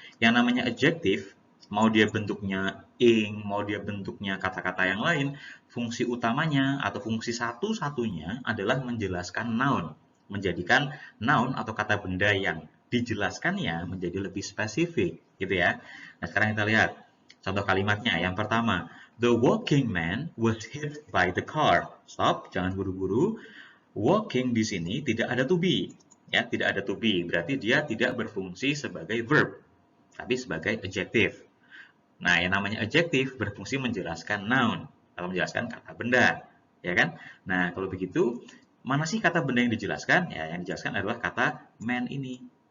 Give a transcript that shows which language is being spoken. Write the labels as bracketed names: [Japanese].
[Indonesian] Yang namanya adjektif, mau dia bentuknya ing, mau dia bentuknya kata-kata yang lain, fungsi utamanya atau fungsi satu-satunya adalah menjelaskan noun. Menjadikan noun atau kata benda yang dijelaskannya menjadi lebih spesifik, gitu ya. Nah, sekarang kita lihat contoh kalimatnya. Yang pertama, [English] the walking man was hit by the car. [Indonesian] Stop, jangan buru-buru. Walking di sini tidak ada to be. Ya, tidak ada to be, berarti dia tidak berfungsi sebagai verb, tapi sebagai adjektif. Nah, yang namanya adjektif berfungsi menjelaskan noun, atau menjelaskan kata benda, ya kan? Nah, kalau begitu, mana sih kata benda yang dijelaskan? Ya, yang dijelaskan adalah kata man ini.